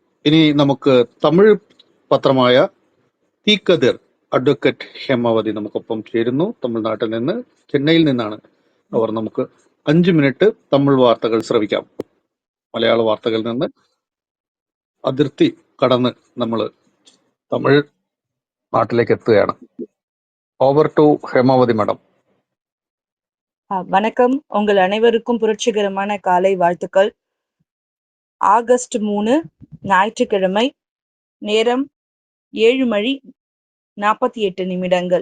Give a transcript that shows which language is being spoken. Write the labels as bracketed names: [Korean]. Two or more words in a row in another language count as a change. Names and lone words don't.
[Malayalam] ഇനി നമുക്ക് തമിഴ് പത്രമായ തീക്കതിർ അഡ്വക്കേറ്റ് ഹേമാവതി നമുക്കൊപ്പം ചേരുന്നു. തമിഴ്നാട്ടിൽ നിന്ന്, ചെന്നൈയിൽ നിന്നാണ് അവർ. നമുക്ക് 5 മിനിറ്റ് തമിഴ് വാർത്തകൾ ശ്രവിക്കാം. മലയാള വാർത്തകളിൽ നിന്ന് അതിർത്തി കടന്ന് നമ്മൾ തമിഴ് നാട്ടിലേക്ക് എത്തുകയാണ്. [English] Over to Hemavathi madam. [Tamil] வணக்கம். உங்கள் அனைவருக்கும் புரட்சிகரமான காலை வாழ்த்துக்கள். ஆகஸ்ட் 3 ஞாயிற்றுக்கிழமை, நேரம் 7:48.